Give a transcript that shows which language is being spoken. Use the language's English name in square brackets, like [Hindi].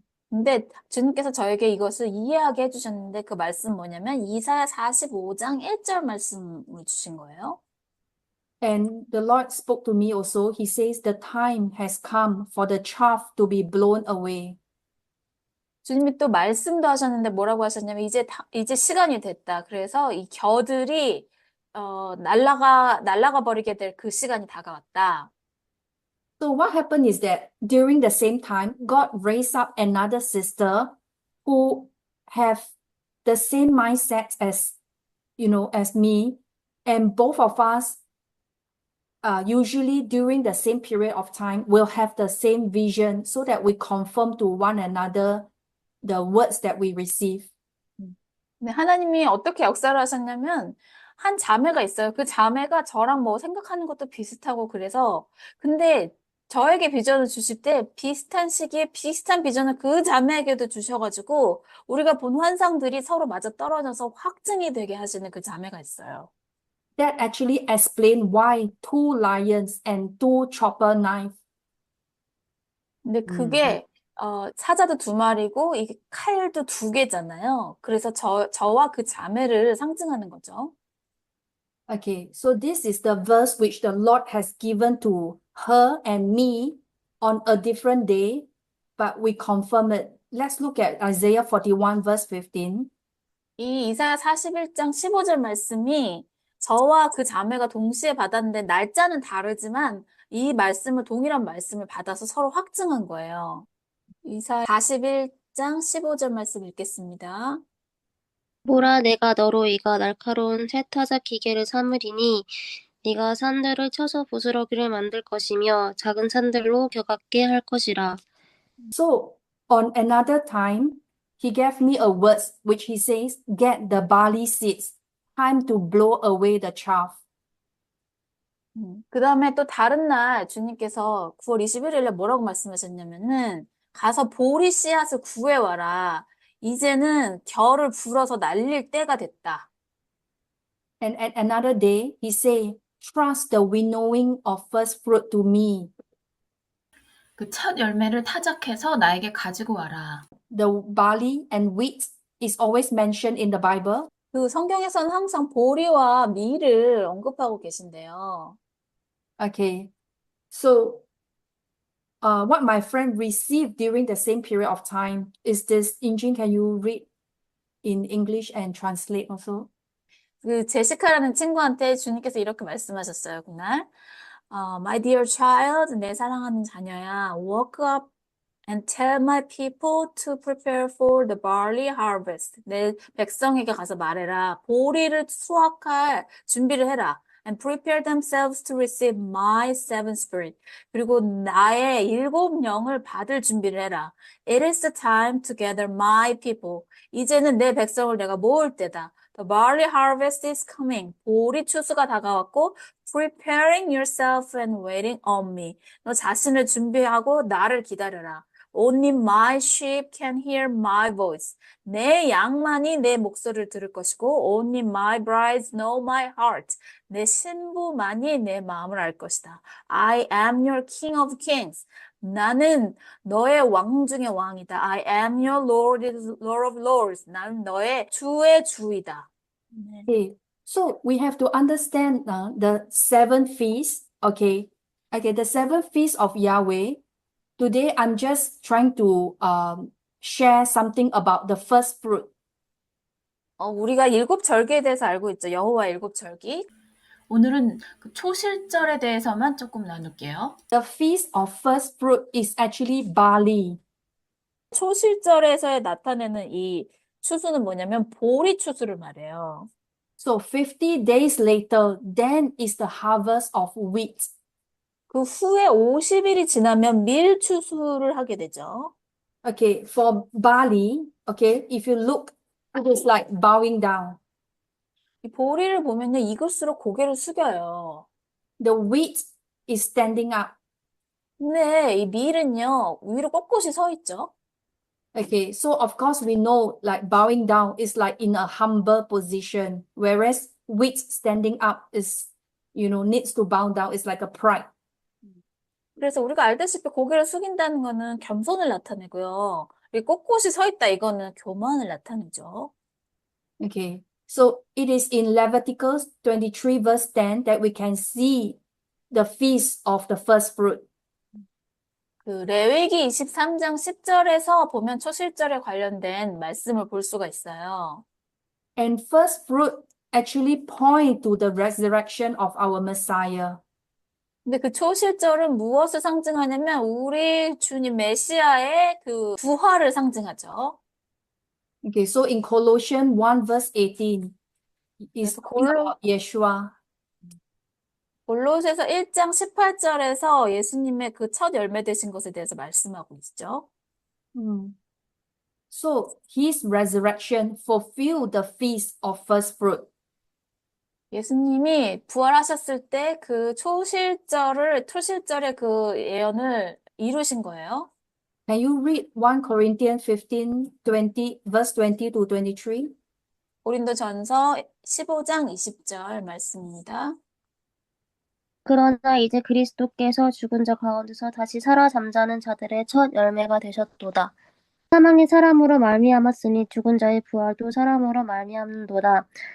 [Korean] 근데 주님께서 저에게 이것을 이해하게 해주셨는데 그 말씀 뭐냐면 이사야 45장 1절 말씀을 주신 거예요. [English] And the Lord spoke to me also. He says the time has come for the chaff to be blown away. [Korean] 주님이 또 말씀도 하셨는데 뭐라고 하셨냐면 이제 시간이 됐다. 그래서 이 겨들이 날아가 버리게 될 그 시간이 다가왔다. [English] So what happened is that during the same time, God raised up another sister who have the same mindset as, as me, and both of us, usually during the same period of time, will have the same vision so that we confirm to one another the words that we receive. [Korean] 근데 하나님이 어떻게 역사를 하셨냐면 한 자매가 있어요. 그 자매가 저랑 뭐 생각하는 것도 비슷하고 그래서 근데 저에게 비전을 주실 때 비슷한 시기에 비슷한 비전을 그 자매에게도 주셔가지고 우리가 본 환상들이 서로 맞아떨어져서 확증이 되게 하시는 그 자매가 있어요. [English] That actually explain why 2 lions and 2 chopper knife. [Korean] 근데 그게 사자도 2마리고 이게 칼도 2개잖아요. 그래서 저와 그 자매를 상징하는 거죠. [English] Okay, so this is the verse which the Lord has given to her and me on a different day, but we confirm it. Let's look at Isaiah 41, verse 15. [Korean] 이 이사야 41장 15절 말씀이 저와 그 자매가 동시에 받았는데 날짜는 다르지만 이 말씀을 동일한 말씀을 받아서 서로 확증한 거예요. 이사야 41장 15절 말씀 읽겠습니다. 보라, 내가 너로 이가 날카로운 쇠타자 기계를 삼으리니 네가 산들을 쳐서 부스러기를 만들 것이며 작은 산들로 겨같게 할 것이라. [English] So on another time, he gave me a verse which he says, get the barley seeds, time to blow away the chaff. [Korean] 그 다음에 또 다른 날 주님께서 9월 21일에 뭐라고 말씀하셨냐면은 가서 보리 씨앗을 구해와라. 이제는 겨를 불어서 날릴 때가 됐다. [English] And at another day, he said, trust the winnowing of first fruit to me. [Korean] 그 첫 열매를 타작해서 나에게 가지고 와라. [English] The barley and wheat is always mentioned in the Bible. [Korean] 그 성경에서는 항상 보리와 밀을 언급하고 계신데요. [English] Okay, so what my friend received during the same period of time is this. Injin, can you read in English and translate also? [Korean] 그 제시카라는 친구한테 주님께서 이렇게 말씀하셨어요, 그날. [English] My dear child, [Korean] 내 사랑하는 자녀야, [English] walk up and tell my people to prepare for the barley harvest. [Korean] 내 백성에게 가서 말해라. 보리를 수확할 준비를 해라. [English] And prepare themselves to receive my seven spirit. [Korean] 그리고 나의 7영을 받을 준비를 해라. [English] It is the time to gather my people. [Korean] 이제는 내 백성을 내가 모을 때다. [English] The barley harvest is coming. [Korean] 보리 추수가 다가왔고, [English] preparing yourself and waiting on me. [Korean] 너 자신을 준비하고 나를 기다려라. [English] Only my sheep can hear my voice. [Korean] 내 양만이 내 목소리를 들을 것이고, [English] only my brides know my heart. [Korean] 내 신부만이 내 마음을 알 것이다. [English] I am your king of kings. [Korean] 나는 너의 왕 중의 왕이다. [English] I am your Lord, Lord of lords. [Korean] 나는 너의 주의 주이다. [English] Okay, so we have to understand the 7 feasts. Okay, the 7 feasts of Yahweh. Today, I'm just trying to share something about the first fruit. [Korean] 우리가 7절기에 대해서 알고 있죠. 여호와 7절기. 오늘은 그 초실절에 대해서만 조금 나눌게요. [English] The feast of first fruit is actually barley. [Korean] 초실절에서 나타내는 이 추수는 뭐냐면 보리 추수를 말해요. [English] So 50 days later, then is the harvest of wheat. [Korean] 그 후에 50일이 지나면 밀 추수를 하게 되죠. [English] Okay, for barley, okay, if you look, it is like bowing down. [Korean] 이 보리를 보면요, 익을수록 고개를 숙여요. [English] The wheat is standing up. [Korean] 근데 이 밀은요, 위로 꼿꼿이 서 있죠. [English] Okay, so of course we know like bowing down is like in a humble position, whereas wheat standing up is, needs to bow down. It's like a pride. [Korean] 그래서 우리가 알다시피 고개를 숙인다는 거는 겸손을 나타내고요. 이 꼿꼿이 서 있다 이거는 교만을 나타내죠. [English] Okay, so it is in Leviticus 23 verse 10 that we can see the feast of the first fruit. [Korean] 그 레위기 23장 10절에서 보면 초실절에 관련된 말씀을 볼 수가 있어요. [English] And first fruit actually point to the resurrection of our Messiah. [Korean] 근데 그 초실절은 무엇을 상징하냐면 우리 주님 메시아의 그 부활을 상징하죠. [English] Okay, so in Colossians 1 verse 18, it's [Korean] 그래서 [English] talking about Yeshua. [Korean] 골로새서 1장 18절에서 예수님의 그 첫 열매 되신 것에 대해서 말씀하고 있죠. [English] So his resurrection fulfilled the feast of first fruit. [Korean] 예수님이 부활하셨을 때 그 초실절의 그 예언을 이루신 거예요. [English] Can you read 1 Corinthians 15, 20, verse 20 to 23? [Korean] 고린도전서 15장 20절 말씀입니다. 그러나 이제 그리스도께서 죽은 자 가운데서 다시 살아 잠자는 자들의 첫 열매가 되셨도다. 사망이 사람으로 말미암았으니 죽은 자의 부활도 사람으로 말미암는도다.